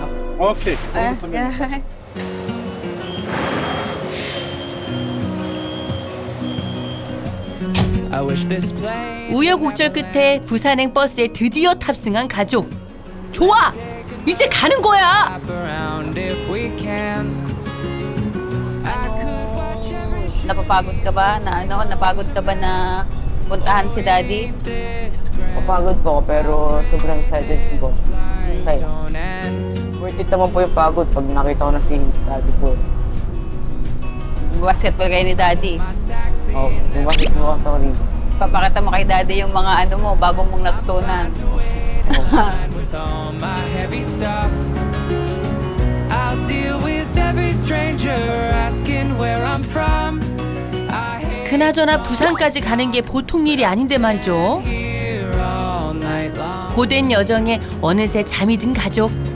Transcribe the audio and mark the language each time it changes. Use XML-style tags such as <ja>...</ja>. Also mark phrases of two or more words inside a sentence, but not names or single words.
<ko>오케이. 우여곡절 끝에 부산행 버스에 드디어 탑승한 가족. 좋아! 이제 가는 거야!</ko> <tl>Napapagod ka ba napagod ka ba na puntahan si Daddy? Mapagod po ako pero sobrang excited po. Excited.</tl> <en>Worth it</en> <tl>naman po yung pagod pag nakita ko na si Daddy po. Basketball kayo ni Daddy. Bumakit mo ako sa kanila. Papakita mo kay Daddy yung mga bago mong natutunan.</tl> <ko>그나저나 부산까지 가는 게 보통 일이 아닌데 말이죠. 고된 여정에 어느새 잠이 든 가족.</ko>